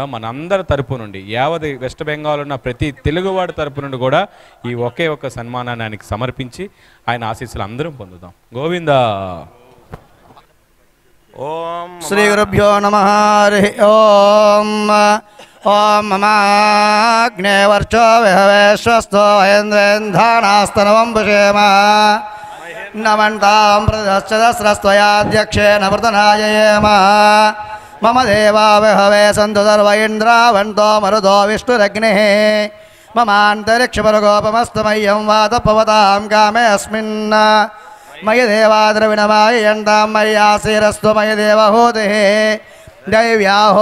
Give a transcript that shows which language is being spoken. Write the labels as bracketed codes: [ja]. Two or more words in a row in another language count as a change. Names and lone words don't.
[te] మన అందరి తరపు నుండి, యావత్ వెస్ట్ బెంగాల్ ఉన్న ప్రతి తెలుగువాడి తరపు నుండి కూడా ఈ ఒకే ఒక సన్మానాన్ని ఆయనకి సమర్పించి ఆయన ఆశీస్సులు అందరం పొందుదాం. గోవింద. [sa] ఓం శ్రీ గురుభ్యో నమః. హరి ఓం. ఓం మమాగ్నేవర్చో విహవేశ్వస్తో హేంద్రేంధానాస్తనవం భుషేమ. नमन्तां प्रदश्चदस्रस्त्वयाध्यक्षेण वृतनाययेम मम देवा विहवे सन्तु सर्व इन्द्रावन्तो मरुतो विष्णुरग्निः ममान्तरिक्षपरगोपमस्तु मह्यं वातपवतां कामे अस्मिन् मयि देवाद्रविणमाययन्तां मय्यासीरस्तु मयि देवहूतिः दैव्या